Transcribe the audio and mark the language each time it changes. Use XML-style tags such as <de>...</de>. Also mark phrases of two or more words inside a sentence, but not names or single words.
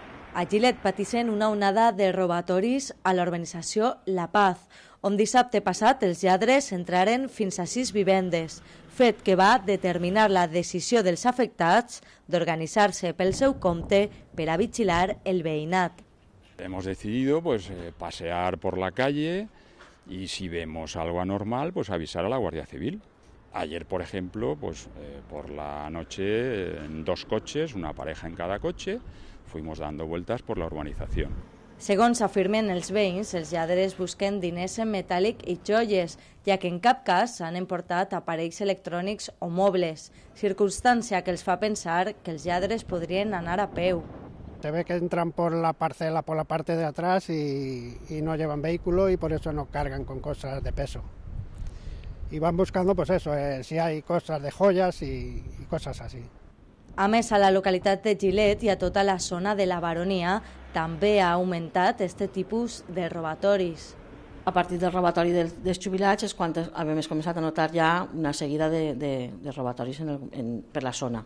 <ca>A Gilet pateixen una onada de robatoris a la urbanització La Paz, on dissabte passat els lladres entraren fins a 6 vivendes, fet que va determinar la decisió dels afectats d'organitzar-se pel seu compte per a vigilar el veïnat.</ca> <es>Hemos decidido pasear por la calle y si vemos algo anormal, avisar a la Guardia Civil. Ayer, por ejemplo, por la noche, en 2 coches, una pareja en cada coche, fuimos dando vueltas por la urbanización.</es> <ca>Segons afirmen els veïns, els lladres busquen diners en metàl·lic i joies, ja que en cap cas s'han emportat aparells electrònics o mobles, circunstància que els fa pensar que els lladres podrien anar a peu.</ca> <es>Se ve que entran por la parcela, por la parte de atrás y no llevan vehículo y por eso no cargan con cosas de peso. Y van buscando, si hay cosas de joyas y cosas así.</es> <ca>A més, a la localitat de Gilet i a tota la zona de la Baronia també ha augmentat aquest tipus de robatoris. A partir del robatori dels jubilats és quan hem començat a notar ja una seguida de robatoris per la zona.</ca>